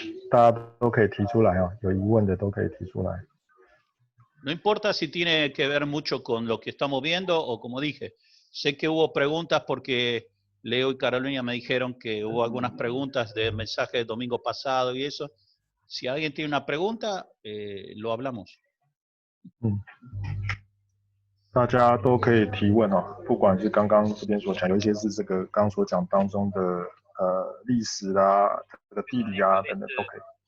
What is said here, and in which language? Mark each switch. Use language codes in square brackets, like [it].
[zh] 大家都可以提出来哦，有疑问的都可以提出来。 [es] No importa si tiene que ver mucho con lo que estamos viendo o como dije, sé que hubo preguntas porque Leo y Carolina me dijeron que hubo algunas preguntas del mensaje del domingo pasado y eso. Si alguien tiene una pregunta, lo hablamos. [zh] 大家都可以提问哦，不管是刚刚这边所讲，有一些是这个刚刚所讲当中的历史啊、这个地理啊等等都可以。